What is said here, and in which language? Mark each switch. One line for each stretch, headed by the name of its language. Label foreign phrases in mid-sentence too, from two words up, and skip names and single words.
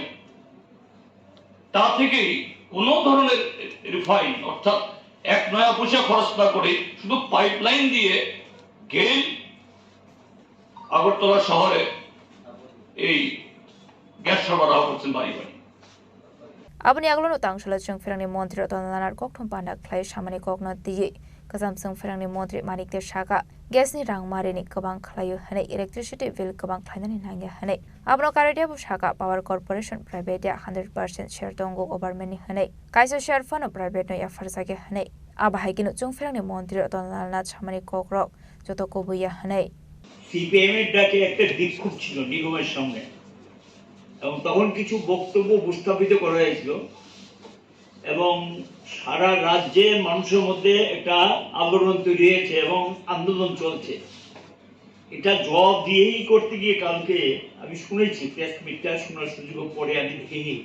Bangla: তা থেকেই কোনো ধরনের রিফাইন অর্থাৎ এক নয়া পয়সা খরচ না করে শুধু পাইপলাইন দিয়ে গেল আগরতলা শহরে এই গ্যাস সরবরাহ করছেন বাড়ি বাড়ি।
Kok Borok: Abani aglo no tang shala chung ferang ni montri otonanar kok thum panak khlai samani kok na diye kasam chung ferang ni montri manik te shaka gas ni rang mare ni kabang khlayo hane
English: electricity bill
Kok Borok: kabang khlaina ni nangya hane abno karadia bu shaka
English: power corporation private
Kok Borok: ya 100% share tongo government ni hane kaisa
English: share fund private
Kok Borok: no ya farsa ge hane abahai kinu chung ferang ni montri otonanar na samani kok rok joto ko buya hane
Bangla: সিপিএম এর ডাকে একটা বিক্ষোভ ছিল নিগমের সামনে এবং তখন কিছু বক্তব্য উপস্থাপিত করা হয়েছিল এবং সারা রাজ্যে মানুষের মধ্যে একটা আন্দোলন তৈরি হয়েছে এবং আন্দোলন চলছে। এটা জবাব দিয়েই করতে গিয়ে কালকে আমি শুনেছি,
English: press meetটা
Bangla: শোনার সুযোগ পরে আমি দেখে নিয়েছি।